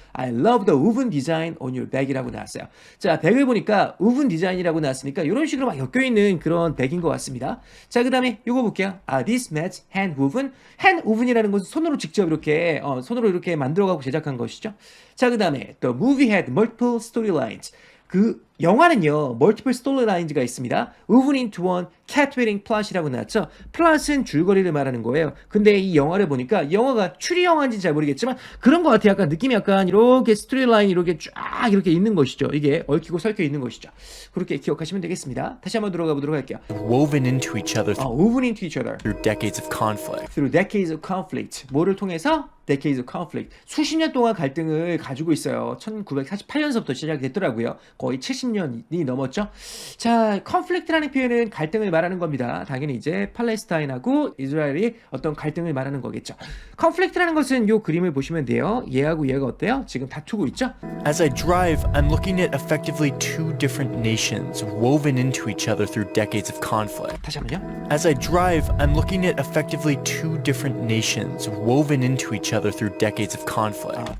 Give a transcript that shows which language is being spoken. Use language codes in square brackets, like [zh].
[en] I love the woven design on your bag [ko] 이라고 나왔어요. 자, 백을 보니까 woven design이라고 나왔으니까 이런 식으로 막 엮여있는 그런 백인 것 같습니다. 자, 그 다음에 요거 볼게요. [en] This mats hand woven. [ko] hand woven이라는 것은 손으로 직접 이렇게 손으로 이렇게 만들어가고 제작한 것이죠. 자, 그 다음에 [en] the movie had multiple storylines. [ko] 그 영화는요, [en] multiple storylines [ko] 가 있습니다. [en] woven into one captivating plot [ko] 이라고 나왔죠. plot은 줄거리를 말하는 거예요. 근데 이 영화를 보니까 영화가 추리 영화인지 잘 모르겠지만 그런 것 같아요. 약간 느낌이 약간 이렇게 스토리라인이 이렇게 쫙 이렇게 있는 것이죠. 이게 얽히고 설켜 있는 것이죠. 그렇게 기억하시면 되겠습니다. 다시 한번 들어가 보도록 할게요. [en] woven into each other woven into each other through decades of conflict. through decades of conflict. [ko] 뭐를 통해서? [en] decades of conflict. [ko] 수십 년 동안 갈등을 가지고 있어요. 1948년서부터 시작이 됐더라고요. 거의 70년이 넘었죠. 자, conflict라는 표현은 갈등을 말하는 겁니다. 당연히 이제 팔레스타인하고 이스라엘이 어떤 갈등을 말하는 거겠죠. conflict라는 것은 요 그림을 보시면 돼요. 얘하고 얘가 어때요? 지금 다투고 있죠? [en] As I drive, I'm looking at effectively two different nations woven into each other through decades of conflict. [ko] 다시 한번요. [en] As I drive, I'm looking at effectively two different nations woven into each other through decades of conflict.